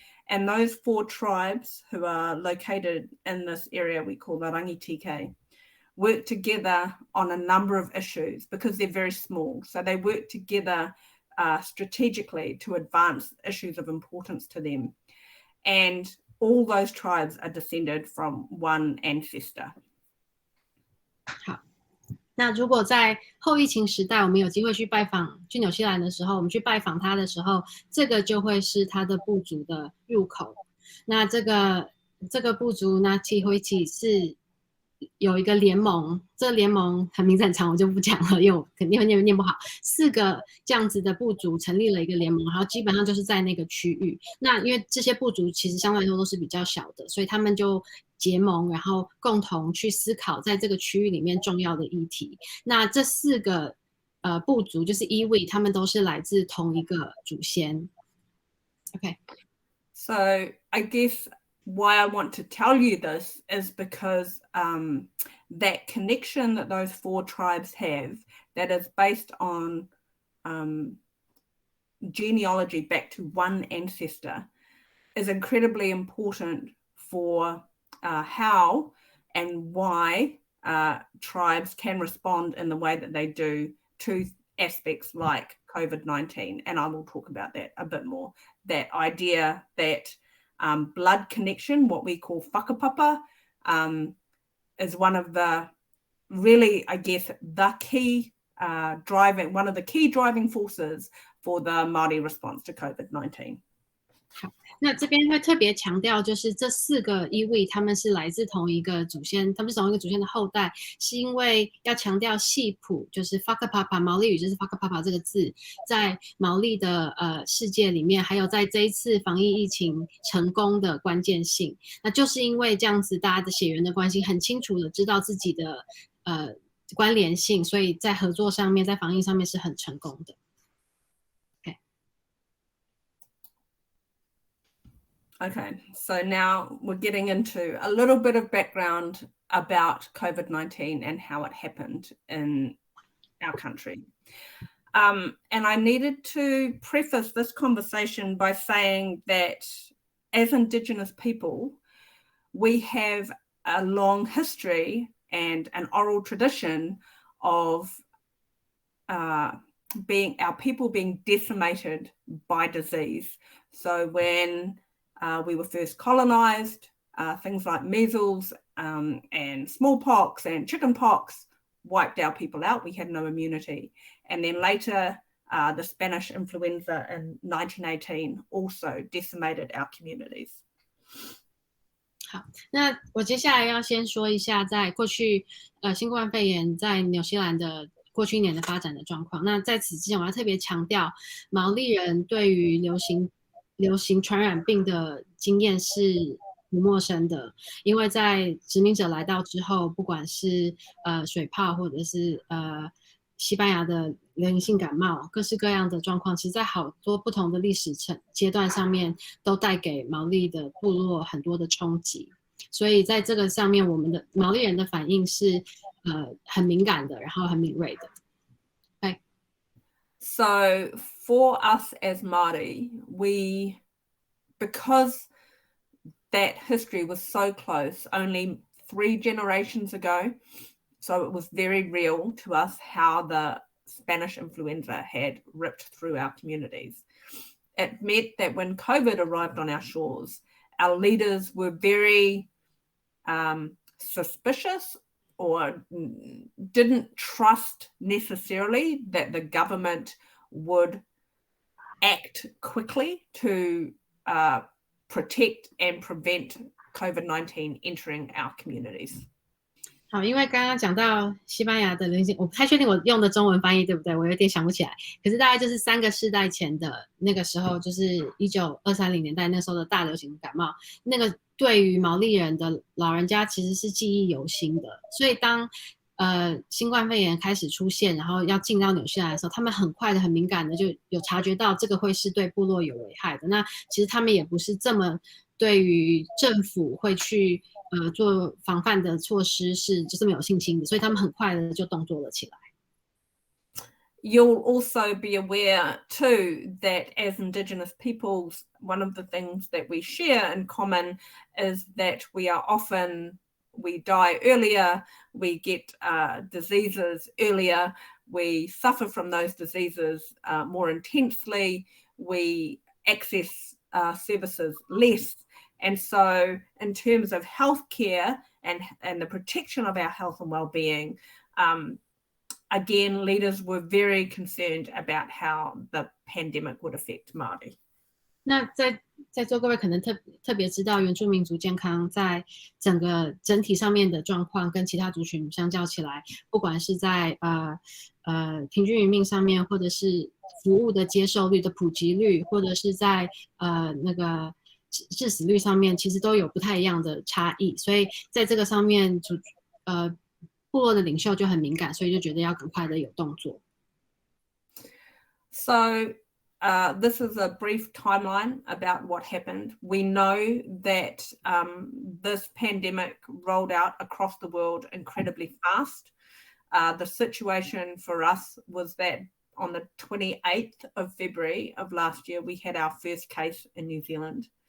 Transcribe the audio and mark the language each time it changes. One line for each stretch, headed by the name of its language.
English: And those 4 tribes who are located in this area we call the Rangitike work together on a number of issues because they're very small. So they work together strategically to advance issues of importance to them. And all those tribes are descended from one ancestor.
Chinese: 好，那如果在后疫情时代，我们有机会去纽西兰的时候，我们去拜访他的时候，这个就会是他的部族的入口。那这个部族那Tihuiti是有一个联盟，这个联盟名字很长，我就不讲了，因为我肯定会念不好。 4个这样子的部族成立了一个联盟，然后基本上就是在那个区域。那因为这些部族其实相对来说都是比较小的，所以他们就结盟，然后共同去思考在这个区域里面重要的议题。那这4个部族就是iwi，他们都是来自同一个祖先。
English: Okay. So I guess why I want to tell you this is because that connection that those 4 tribes have, that is based on genealogy back to one ancestor, is incredibly important for how and why tribes can respond in the way that they do to aspects like COVID-19. And I will talk about that a bit more. That idea that blood connection, what we call whakapapa, is one of the really, I guess, the key one of the key driving forces for the Māori response to COVID-19.
Chinese: 好，那这边会特别强调，就是这4个iwi他们是来自同一个祖先，他们是同一个祖先的后代，是因为要强调系谱，就是 whakapapa 毛利语就是 whakapapa 这个字，在毛利的世界里面，还有在这一次防疫疫情成功的关键性。那就是因为这样子，大家的血缘的关系很清楚的知道自己的关联性，所以在合作上面，在防疫上面是很成功的。
English: Okay, so now we're getting into a little bit of background about COVID-19 and how it happened in our country. And I needed to preface this conversation by saying that as Indigenous people, we have a long history and an oral tradition of our people being decimated by disease. So when we were first colonized, things like measles and smallpox and chickenpox wiped our people out. We had no immunity. And then later, the Spanish influenza in 1918 also decimated our communities.
Chinese: 好，那我接下来要先说一下，在过去新冠肺炎在纽西兰的过去1年的发展的状况。那在此之前，我要特别强调，毛利人对于流行传染病的经验是不陌生的，因为在殖民者来到之后，不管是水泡或者是西班牙的流行性感冒，各式各样的状况，其实在好多不同的历史阶段上面都带给毛利的部落很多的冲击。所以在这个上面，我们的毛利人的反应是很敏感的，然后很敏锐的。
English: Okay. So for us as Māori, because that history was so close, only 3 generations ago, so it was very real to us how the Spanish influenza had ripped through our communities. It meant that when COVID arrived on our shores, our leaders were very suspicious or didn't trust necessarily that the government would act quickly to protect and prevent COVID-19 entering our communities.
Chinese: 好，因为刚刚讲到西班牙的流行，我不太确定我用的中文翻译对不对，我有点想不起来。可是大概就是3个世代前的那个时候，就是1920-30年代那时候的大流行感冒，那个对于毛利人的老人家其实是记忆犹新的。所以当新冠肺炎开始出现，然后要进到纽西兰的时候，他们很快的、很敏感的就有察觉到这个会是对部落有危害的。那其实他们也不是这么对于政府会去做防范的措施是就这么有信心的，所以他们很快的就动作了起来。
English: You'll also be aware too that as Indigenous peoples, one of the things that we share in common is that we die earlier, we get diseases earlier, we suffer from those diseases more intensely, we access services less. And so in terms of healthcare and the protection of our health and well-being, again, leaders were very concerned about how the pandemic would affect Māori.
Chinese: 那在座各位可能特别知道，原住民族健康在整体上面的状况跟其他族群相较起来，不管是在平均余命上面，或者是服务的接受率的普及率，或者是在那个致死率上面，其实都有不太一样的差异。所以在这个上面，部落的领袖就很敏感，所以就觉得要赶快的有动作。
English: So this is a brief timeline about what happened. We know that this pandemic rolled out across the world incredibly fast. The situation for us was that on the 28th of February of last year, we had our first case in New Zealand.